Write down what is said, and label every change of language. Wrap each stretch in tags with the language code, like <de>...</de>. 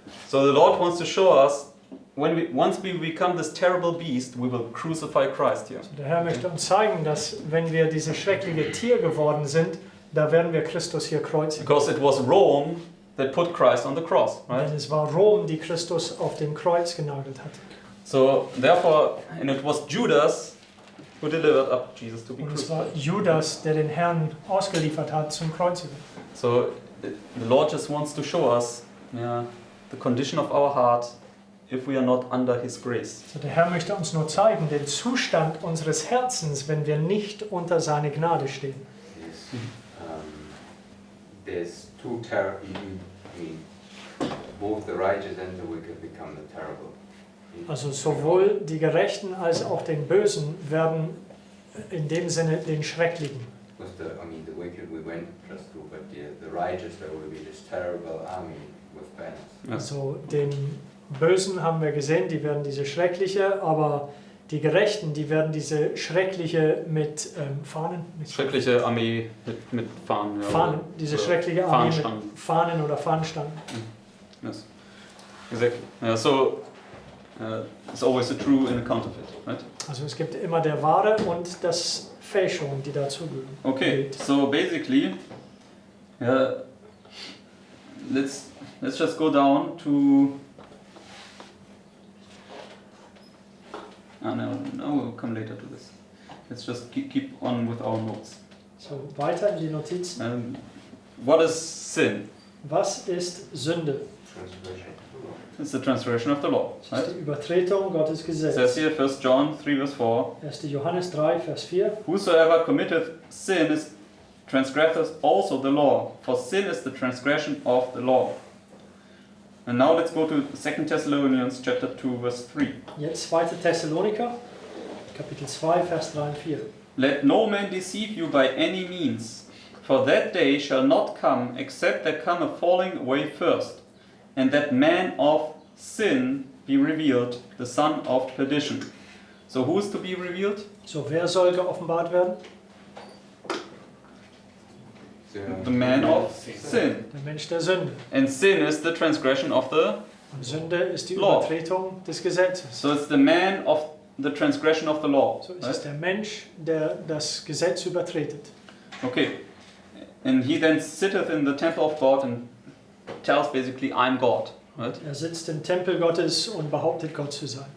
<en>So the Lord wants to show us once we become this terrible beast, we will crucify Christ here.</en> <de>Also der Herr möchte uns zeigen, dass wenn wir dieses schreckliche Tier geworden sind, da werden wir Christus hier kreuzigen.</de> <en>Because it was Rome that put Christ on the cross, right?</en> <de>Denn es war Rom, die Christus auf dem Kreuz genagelt hat.</de> <en>So therefore, and it was Judas who delivered up Jesus to be</en> <de>Und es war</de> <en>crucified.</en> <de>Judas, der den Herrn ausgeliefert hat zum Kreuzigen.</de> <en>So the Lord just wants to show us, the condition of our heart if we are not under His grace.</en> <de>Also der Herr möchte uns nur zeigen, den Zustand unseres Herzens, wenn wir nicht unter seine Gnade stehen.</de> <en>Yes. There's two terrible. I mean, both the righteous and the wicked become the terrible.</en> <de>Also sowohl die Gerechten als auch den Bösen werden in dem Sinne den Schrecklichen.</de> <en>Because the wicked we went just through, but the righteous there will be this terrible army with banners. Yes.</en> <de>Also den Bösen haben wir gesehen, die werden diese Schreckliche, aber die Gerechten, die werden diese Schreckliche mit Fahnen. Mit Schreckliche Armee mit Fahnen. Ja, Fahnen, diese schreckliche Armee Fahnenstangen. mit Fahnen oder Fahnenstangen.</de> <en>Yes, exactly. Yeah, so it's always a true and a counterfeit, right?</en> <de>Also es gibt immer der Wahre und das Fälschung, die dazugehören.</de> <en>Okay, so basically, let's just go down to. No, we'll come later to this. Let's just keep on with our notes.</en> <de>So, weiter in die Notiz.</de> <en>What is sin?</en> <de>Was ist Sünde?</de> <en>Transgression. It's the transgression of the law,</en> <de>Das ist</de> <en>right?</en> <de>die Übertretung Gottes</de> <en>It</en> <de>Gesetz.</de> <en>says here, 1 John 3 verse 4,</en> <de>1. Johannes 3, Vers 4.</de> <en>whosoever committeth sin is transgresseth also the law, for sin is the transgression of the law. And now let's go to 2 Thessalonians chapter 2 verse 3.</en> <de>Jetzt 2. Thessaloniker, Kapitel 2, Vers 3 und 4.</de> <en>Let no man deceive you by any means, for that day shall not come except there come a falling away first, and that man of sin be revealed, the son of perdition. So who is to be revealed?</en> <de>So, wer soll geoffenbart werden?</de> <en>The man of sin.</en> <de>Der Mensch der Sünde.</de> <en>And sin is the transgression of the</en> <de>Und Sünde ist die</de> <en>Law.</en> <de>Übertretung des Gesetzes.</de> <en>So it's the man of the transgression of the law.</en> <de>So ist es</de> <en>Right?</en> <de>der Mensch, der das Gesetz übertretet.</de> <en>Okay. And he then sitteth in the temple of God and tells basically, I'm God. Right?</en> <de>Er sitzt im Tempel Gottes und behauptet, Gott zu sein.</de>